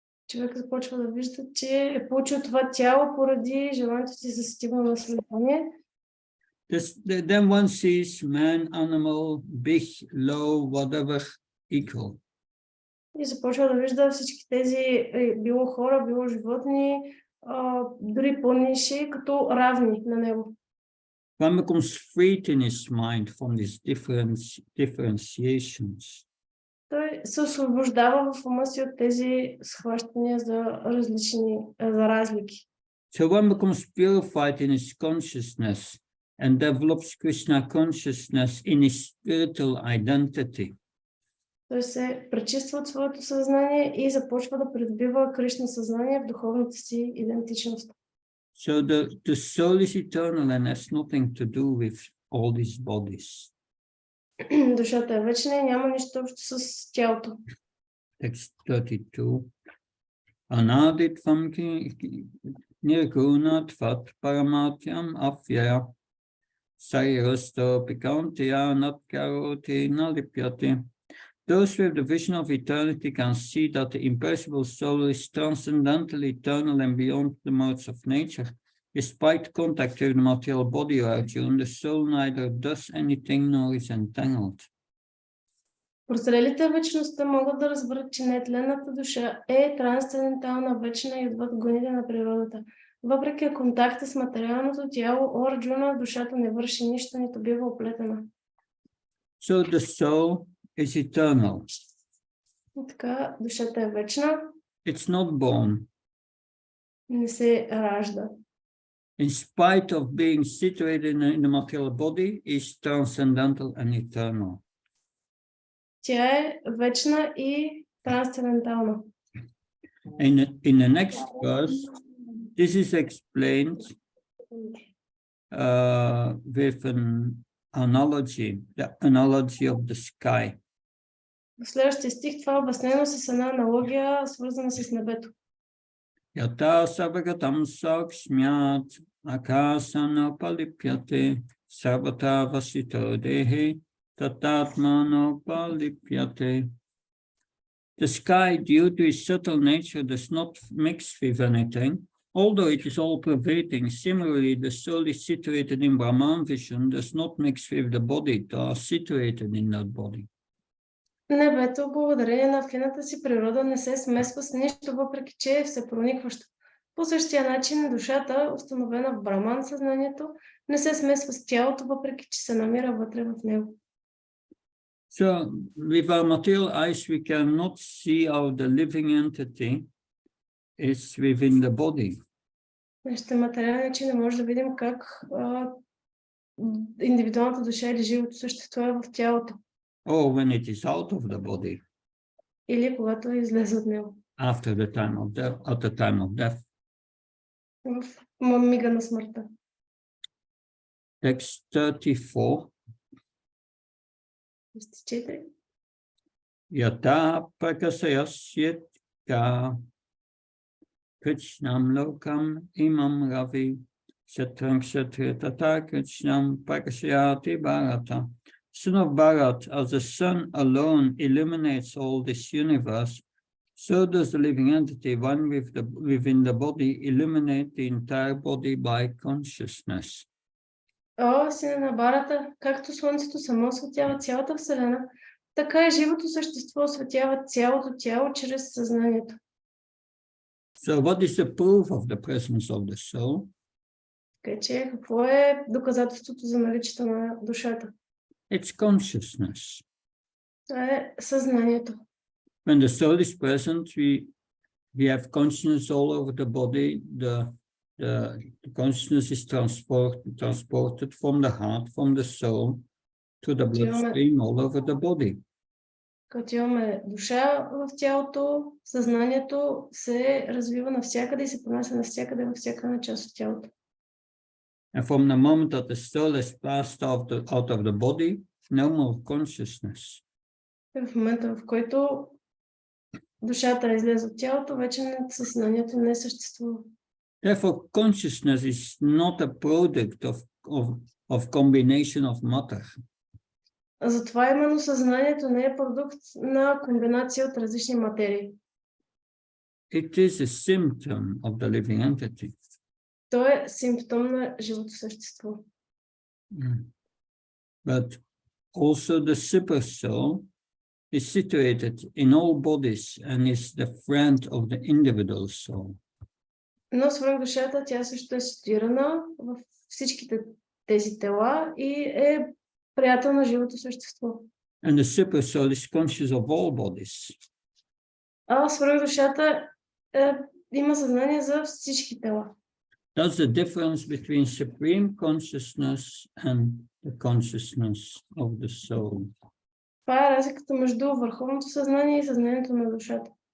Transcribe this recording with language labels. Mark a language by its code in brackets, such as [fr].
[bg] Човек започва да вижда, че е получил това тяло поради желанието си за стигане на съзнание. [en] Then one sees man, animal, big, low, whatever, equal. [bg] И започва да вижда всички тези, било хора, било животни, дори по-ниши, като равни на него. [en] One becomes freed in his mind from these differentiations. [bg] Той се освобождава в ума си от тези схващания за различни, за разлики. [en] So one becomes purified in his consciousness and develops Krishna consciousness in his spiritual identity. [bg] Той се пречиства от своето съзнание и започва да придобива Кришна съзнание в духовната си идентичност. [en] So the soul is eternal and has nothing to do with all these bodies. [bg] Душата е вечна и няма нищо общо с тялото. [en] Text 32. [sa] Anaditvam nirgunatvat paramatyam afyaya sayarasto pikantiya natkaroti nalipyati. [en] Those with the vision of eternity can see that the imperishable soul is transcendental, eternal, and beyond the modes of nature. Despite contact with the material body or Arjuna, the soul neither does anything nor is entangled. [bg] Прозрелите вечността могат да разберат, че нетленната душа е трансцендентална, вечна и отвъд гоните на природата. Въпреки контакта с материалното тяло, о Арджуна, душата не върши нищо, нито бива оплетена. [en] So the soul is eternal. [bg] И така, душата е вечна. [en] It's not born. [bg] Не се ражда. [en] In spite of being situated in the material body, is transcendental and eternal. [bg] Тя е вечна и трансцендентална. [en] In the next verse, this is explained with an analogy, the analogy of the sky. [bg] В следващия стих това е обяснено с една аналогия, свързана с небето. [sa] Yata sabagatam sakshmyat akasana palipyate sabata vasito dehe tatatmano palipyate. [en] The sky, due to its subtle nature, does not mix with anything, although it is all-pervading. Similarly, the soul is situated in Brahman vision, does not mix with the body, that are situated in that body. [bg] Небето, благодарение на фината си природа, не се смесва с нищо, въпреки че е всепроникващо. По същия начин душата, установена в Браман съзнанието, не се смесва с тялото, въпреки че се намира вътре в него. [en] So, with our material eyes, we cannot see how the living entity is within the body. [bg] Нашите материални очи не може да видим как индивидуалната душа или живото същество е в тялото. [en] Or when it is out of the body. [bg] Или когато излезе от него. [en] After the time of death, at the time of death. [bg] В мига на смъртта. [en] Text 34. [sa] Yata prakasayasyaka Krishnam lokam imam ravi Shatram kshatriya tata Krishnam prakasayati bharata. [en] Son of Bharat, as the sun alone illuminates all this universe, so does the living entity, one within the body, illuminate the entire body by consciousness. [bg] О, сина на Барата, както Слънцето само осветява цялата Вселена, така и живото същество осветява цялото тяло чрез съзнанието. [en] So what is the proof of the presence of the soul? [bg] Така че, какво е доказателството за наличието на душата? [en] It's consciousness. [bg] Това е съзнанието. [en] When the soul is present, we have consciousness all over the body. the consciousness is transported from the heart, from the soul, to the bloodstream all over the body. [bg] Като имаме душа в тялото, съзнанието се развива навсякъде и се понася навсякъде във всяка една част от тялото. [en] And from the moment that the soul is passed out of the body, no more consciousness. [bg] В момента, в който душата излезе от тялото, вече съзнанието не съществува. [en] Therefore, consciousness is not a product of combination of matter. [bg] Затова именно съзнанието не е продукт на комбинация от различни материи. [en] It is a symptom of the living entity. [bg] То е симптом на живото същество. [en] But also the super soul is situated in all bodies and is the friend of the individual soul. [bg] Но свръхдушата, тя също е ситуирана в всичките тези тела и е приятел на живото същество. [en] And the super soul is conscious of all bodies. [bg] А свръхдушата има съзнание за всички тела. [en] That's the difference between supreme consciousness and the consciousness of the soul. [bg] Това е разликата между върховното съзнание и съзнанието на душата.